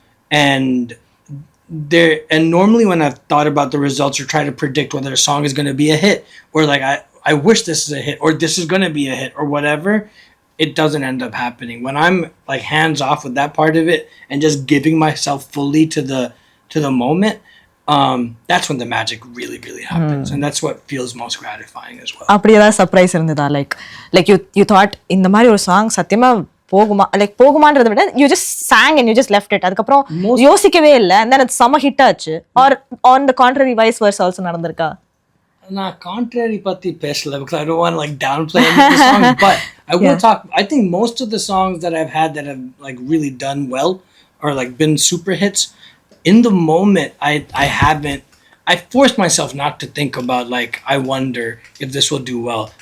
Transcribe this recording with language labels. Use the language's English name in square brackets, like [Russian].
[English] And and normally when I've thought about the results or try to predict whether a song is going to be a hit or like I wish this is a hit or this is going to be a hit or whatever, it doesn't end up happening. When I'm like hands off with that part of it and just giving myself fully to the moment, that's when the magic really really happens, and that's what feels most gratifying as well. [Tamil] அப்படி ஏதாவது surprise இருந்ததா [English] like you thought [Tamil] இந்த மாதிரி ஒரு song சத்தியமா போகுமா like போகுமான்றதை விட [English] you just sang and you just left it [Tamil] அதுக்கப்புறம் யோசிக்கவே இல்லை [English] and then [Tamil] அது செம ஹிட் ஆச்சு [English] or on the contrary vice versa also [Tamil] நடந்திருக்கா? [English] Not contrary [Tamil] pati pesla [English] because I don't want to like downplay any of the songs, but I will talk. I think most of the songs that I've had that have like really done well or like been super hits, in the moment I haven't. I forced myself not to think about like I wonder if this will do well.